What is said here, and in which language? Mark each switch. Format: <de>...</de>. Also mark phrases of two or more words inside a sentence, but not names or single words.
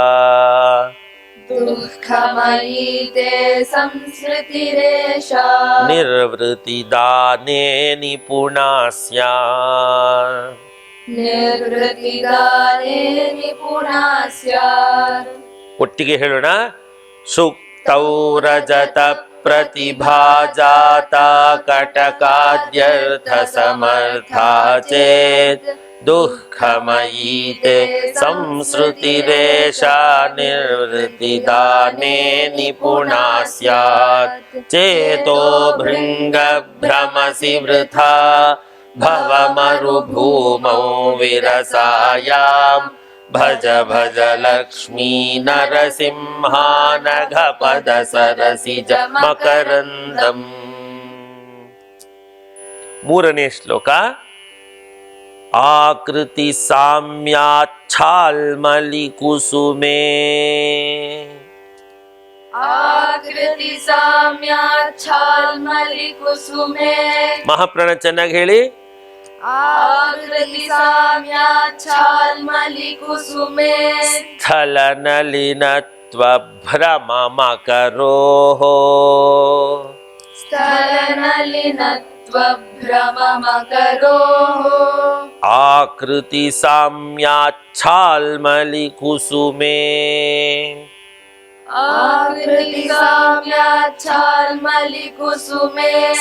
<sa>दुःखमयी ते संस्मृतिरेषा निर्वृतिदाने निपुणा स्यात् निर्वृतिदाने निपुणा स्यात्</sa> <kn>ಒಟ್ಟಿಗೆ ಹೇಳೋಣ</kn> <sa>ಸುಕ್ತೌ ರಜತ प्रतिभाजाता कटकाद्यर्थसमर्था चेत् दुःखमयी ते संसृतिरेषा निर्वृतिदाने निपुणा स्यात् चेतो भृङ्गभ्रमसि वृथा भवमरुभूमौ विरसायाम् भज भज लक्ष्मी नरसिंहानघपदसरसिजमकरन्दम्</sa> <kn>ಮೂರನೇ ಶ್ಲೋಕ</kn> <sa>ಆಕೃತಿ ಸಾಮ್ಯಾಚ್ಛಾಲ್ಮಲಿ ಕುಸುಮೇ ಆಕೃತಿ ಸಾಮ್ಯಾಚ್ಛಾಲ್ಮಲಿ ಕುಸುಮೇ</sa> <kn>ಮಹಾಪ್ರಾಣ ಚೆನ್ನಾಗಿ ಹೇಳಿ</kn> <sa>ಆಕೃತಿ ಸಾಮ್ಯಾಚ್ಛಾಲ್ಮಲಿ ಕುಸುಮೇ ಸ್ಥಲನಲಿನತ್ವಭ್ರಮಮಕರೋಃ स्थलनलिनत्वभ्रममकरोः आकृति साम्याच्छाल्मली कुसुमे आकृति साम्याच्छाल्मली कुसुमे</sa>